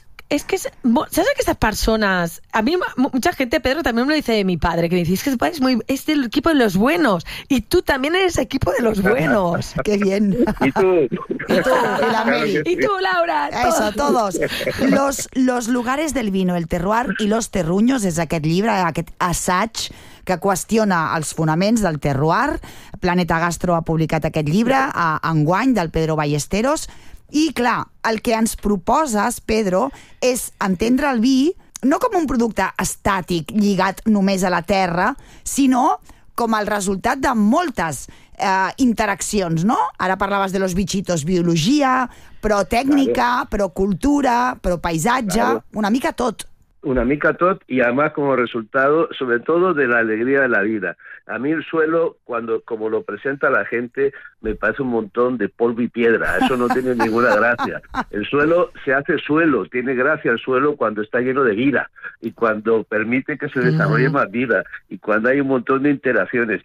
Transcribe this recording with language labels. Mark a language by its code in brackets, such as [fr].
[ca] És que ¿sabes aquestes persones? [es] A mi, mucha gente, Pedro, també me lo dice de mi padre, que me dice, es del equipo de los buenos. Y tú también eres equipo de los buenos. ¡Qué bien! ¿Y tú? Y la Meli. Y tú, Laura. Eso, todos. [ca] Los lugares del vino, el terroir i los terruños, és aquest llibre, aquest assaig que qüestiona els fonaments del terroir. Planeta Gastro ha publicat aquest llibre enguany del Pedro Ballesteros. I, clar, el que ens proposes, Pedro, és entendre el vi no com un producte estàtic lligat només a la terra, sinó com el resultat de moltes interaccions, no? Ara parlaves de los bichitos, biologia, però tècnica, claro. Però cultura, però paisatge, claro. Una mica tot. Una mica tot, [es] y además como resultado, sobre todo, de la alegría de la vida. A mí el suelo, como lo presenta la gente, me parece un montón de polvo y piedra. Eso no tiene ninguna gracia. El suelo se hace suelo, tiene gracia el suelo cuando está lleno de vida y cuando permite que se desarrolle más vida y cuando hay un montón de interacciones.